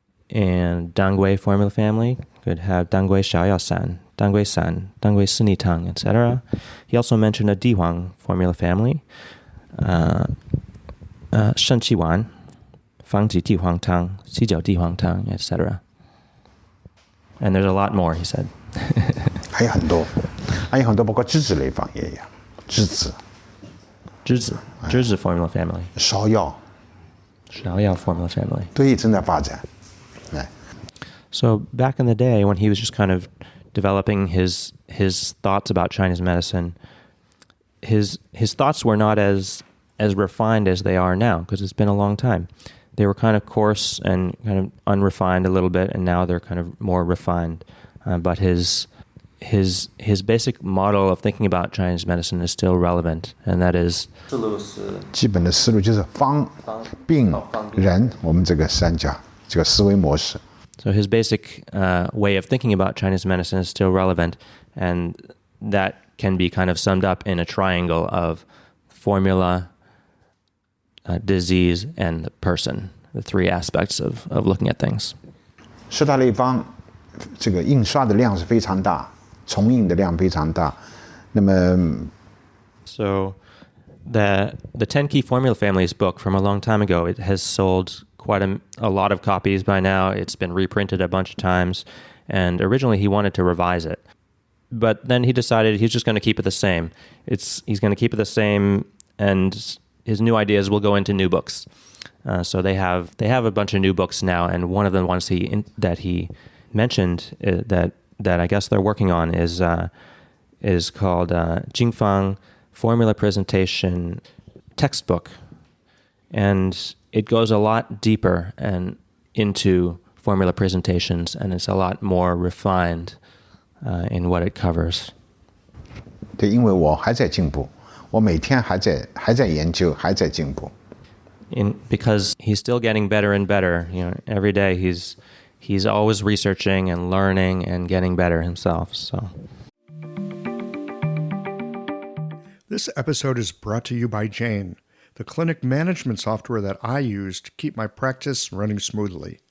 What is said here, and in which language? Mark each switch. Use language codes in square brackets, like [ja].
[en] And Dangui formula family could have Dangui Xiaoyao San, Dangui San, Dangui Sini Tang, etc. He also mentioned a Dihuang formula family. Shen Qi Wan, Fang Ji Di Huang Tang, Xi Jiao Di Huang Tang, etc. And there's a lot more, he said. [zh] 还有很多，包括栀子类方也有，栀 [en] 栀子 formula family. [zh] 芍药 [en] formula family. [zh] 对，正在发展。 [en] So back in the day when he was just kind of developing his thoughts about Chinese medicine, his thoughts were not as refined as they are now, because it's been a long time. They were kind of coarse and kind of unrefined a little bit, and now they're kind of more refined. But his basic model of thinking about Chinese medicine is still relevant, and that is [zh] 基本的思路就是方、病、人，我们这个三角这个思维模式。 [en] So his basic way of thinking about Chinese medicine is still relevant, and that can be kind of summed up in a triangle of formula, disease, and the person, the three aspects of looking at things. [zh] 十大类方这个印刷的量是非常大，重印的量非常大。那么 [en] So the 10 Key Formula Families book from a long time ago, it has sold quite a lot of copies by now. It's been reprinted a bunch of times, and originally he wanted to revise it. But then he decided he's just going to keep it the same. He's going to keep it the same, and his new ideas will go into new books. So they have a bunch of new books now, and one of the ones that he mentioned that I guess they're working on is called Jing Fang Formula Presentation Textbook, and it goes a lot deeper and into formula presentations, and it's a lot more refined in what it covers. [zh] 对，因为我还在进步，我每天还在研究，还在进步。 [en] Because he's still getting better and better. Every day he's always researching and learning and getting better himself. So. This episode is brought to you by Jing, the clinic management software that I use to keep my practice running smoothly.